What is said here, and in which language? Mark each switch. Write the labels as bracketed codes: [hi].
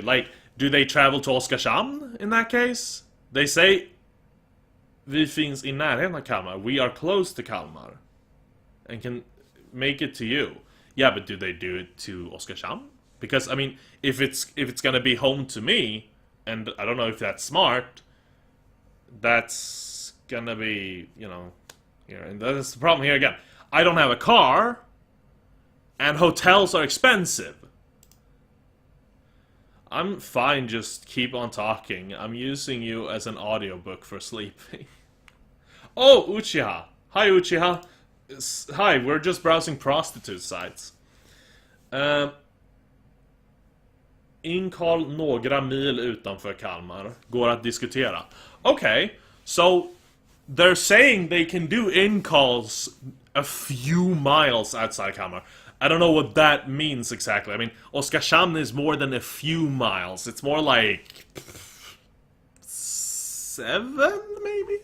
[en] Like, do they travel to Oskarshamn in that case? They say [sv] vi finns i närheten av Kalmar. [en] We are close to Kalmar. And can make it to you. Yeah, but do they do it to Oskarshamn? Because, I mean, if it's gonna be home to me, and I don't know if that's smart, that's gonna be, you know, here. And that's the problem here again. I don't have a car, and hotels are expensive. I'm fine, just keep on talking. I'm using you as an audiobook for sleeping. Oh, Uchiha. Hi, Uchiha. Hi, we're just browsing prostitute sites. [sv] Inkall några mil utanför Kalmar. Går att diskutera. [en] Okay, so they're saying they can do in-calls a few miles outside Kalmar. I don't know what that means exactly. I mean, Oskarshamn is more than a few miles. It's more like 7, maybe?